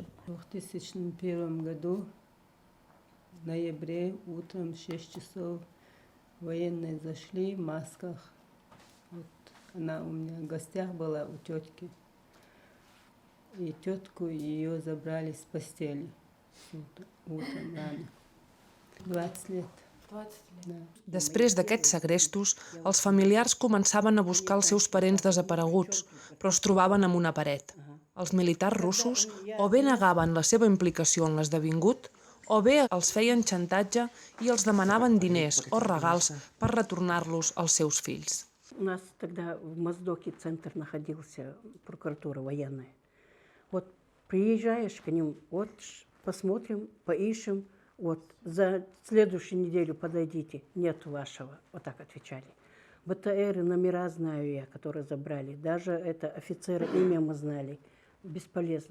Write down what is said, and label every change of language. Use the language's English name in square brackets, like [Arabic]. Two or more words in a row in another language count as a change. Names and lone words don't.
[Russian] В 2001 году, в ноябре, утром в 6 часов, военные зашли в масках. Вот она у меня в гостях была у тетки. И тетку ее забрали с постели утром рано. 20 лет. [Catalan] Després d'aquests segrestos, els familiars començaven a buscar els seus parents desapareguts, però es trobaven amb una paret. Els militars russos o bé negaven la seva implicació en l'esdevingut o bé els feien xantatge i els demanaven diners o regals per retornar-los als seus fills. [Russian] У нас тогда в Моздоке центр находился, прокуратура военная. Вот приезжаешь к ним, вот посмотрим, поищем, вот за следующую неделю подойдите, нет вашего, вот так отвечали. БТРы, номера знаю я, которые забрали, даже это офицеры, имя мы знали, бесполезно.